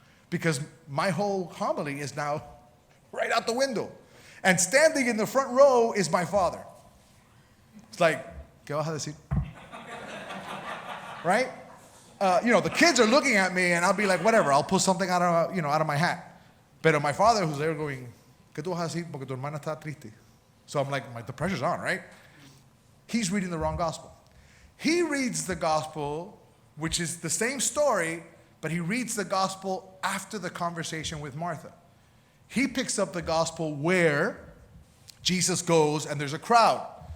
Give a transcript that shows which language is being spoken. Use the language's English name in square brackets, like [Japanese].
[English] Because my whole homily is now right out the window. And standing in the front row is my father. It's like, [Spanish] ¿qué vas a decir? [English] Right? The kids are looking at me, and I'll be like, whatever, I'll pull something out of my hat. But my father, who's there going, [Spanish] ¿qué tú vas a decir? Porque tu hermana está triste. [English] So I'm like, the pressure's on, right? He's reading the wrong gospel. He reads the gospel, which is the same story, but he reads the gospel after the conversation with Martha. He picks up the gospel where Jesus goes, and there's a crowd.